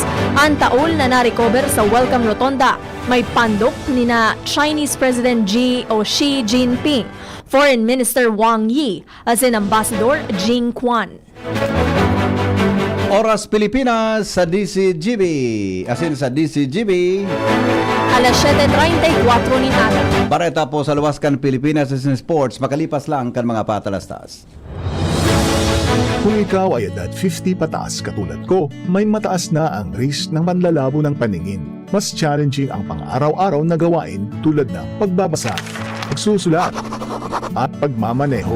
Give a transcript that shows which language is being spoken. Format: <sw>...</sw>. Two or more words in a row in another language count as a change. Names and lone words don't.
<bik>Ang taul na na-recover sa Welcome Rotonda may pandok ni na Chinese President Xi Jinping, Foreign Minister Wang Yi, asin Ambassador Jing Quan. Oras Pilipinas sa DCGB. Asin sa DCGB. Alas 7:34 ni Aga. Bareta po sa Luwaskan Pilipinas sa sports. Makalipas lang kan mga patalastas.</bik> <tl>Kung ikaw ay edad 50 pataas katulad ko, may mataas na ang risk ng panlalabo ng paningin. mas challenging ang pang-araw-araw na gawain tulad ng pagbabasa, pagsusulat, at pagmamaneho.</tl>